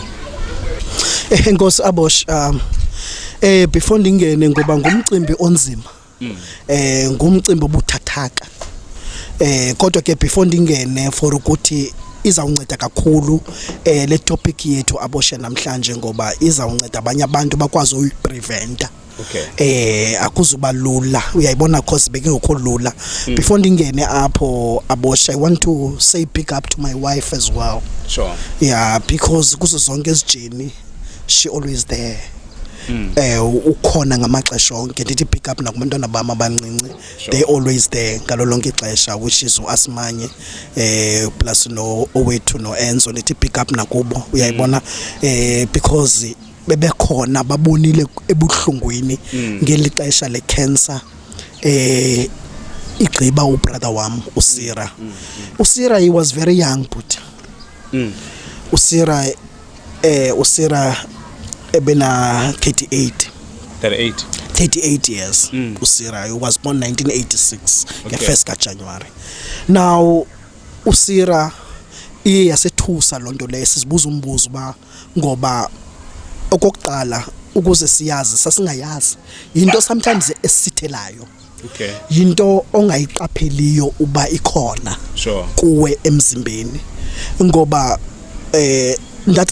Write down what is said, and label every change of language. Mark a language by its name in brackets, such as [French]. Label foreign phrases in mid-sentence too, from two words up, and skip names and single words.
[Xhosa] Nkosi Abosh before ndingene ngoba ngumcimbi onzima ngumcimbi obuthathaka kodwa ke before ndingene for ukuthi izawunceda kakhulu le topic yethu Aboshe namhlanje ngoba izawunceda abanye abantu bakwazi uyipreventa akuzuba lula uyayibona cause bekengekho lula before ndingene apho Aboshe [English] I want to say big up to my wife as well yeah because [Xhosa] kuzo zonke ezijeni [English] she always there [Xhosa] ukhona ngamaxesha onke ndithi [English] pick up [Xhosa] nakubantwana bami abancinci [English] they always there [Xhosa] ngalo lonke ixesha [English] which is [Xhosa] uAsmanye plus no owethu no Enzo ndithi [English] pick up [Xhosa] nakubo uyayibona because bebekhona babonile ebuhlungwini ngeli xesha le cancer igqiba ubrother wami uSira uSira [English] he was very young but [Xhosa] uSira ebena 38 years uSira [English] he was born 1986 [Xhosa] nge1st ka January now uSira iyasethusa lonto le sizibuza umbuzo ba ngoba okokuqala ukuze siyazi sasingayazi into sometimes esithelayo into ongayiqapheliyo uba ikhona kuwe emzimbeni ngoba ndathi